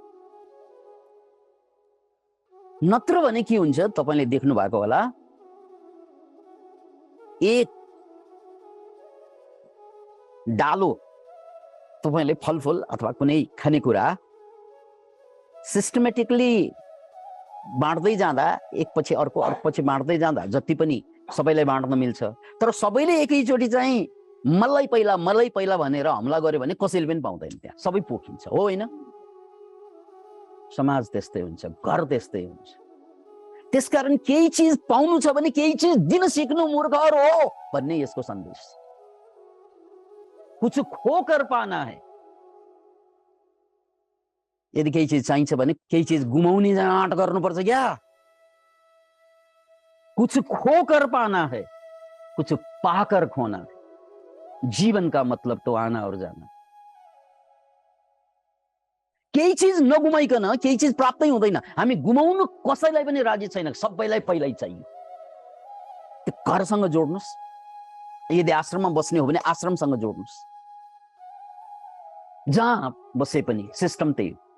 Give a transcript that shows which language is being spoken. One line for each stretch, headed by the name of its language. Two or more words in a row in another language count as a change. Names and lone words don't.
Nepali: नत्र भने के हुन्छ तपाईले देख्नु भएको होला, एक डालो तपाईले फलफुल अथवा कुनै खानेकुरा सिस्टमेटिकली बाँड्दै जाँदा, एकपछि अर्को अर्कोपछि बाँड्दै जाँदा जति पनि सबैलाई बाँड्न मिल्छ, तर सबैले एकैचोटि चाहिँ मलाई पहिला भनेर हमला गर्यो भने कसैले पनि पाउँदैन, त्यहाँ सबै पोखिन्छ, हो होइन? समाज त्यस्तै हुन्छ, घर त्यस्तै हुन्छ। त्यसकारण केही चिज पाउनु छ भने केही चिज दिन सिक्नु मूर्खहरू हो भन्ने यसको सन्देश।
Hindi: कुछ खोकर पाना है।
Nepali: यदि केही चिज चाहिन्छ भने केही चिज गुमाउने आँट गर्नुपर्छ क्या?
Hindi: कुछ खोकर पाना है, कुछ पाकर खोना है। जीवन का मतलब तो आना और जाना।
Nepali: केही चिज नगुमाइकन केही चिज प्राप्तै हुँदैन। हामी गुमाउनु कसैलाई पनि राजी छैन, सबैलाई पहिल्यै चाहियो। त्यो घरसँग जोड्नुस्, यदि आश्रममा बस्ने हो भने आश्रमसँग जोड्नुस्, जहाँ बसे पनि सिस्टम त्यही हो।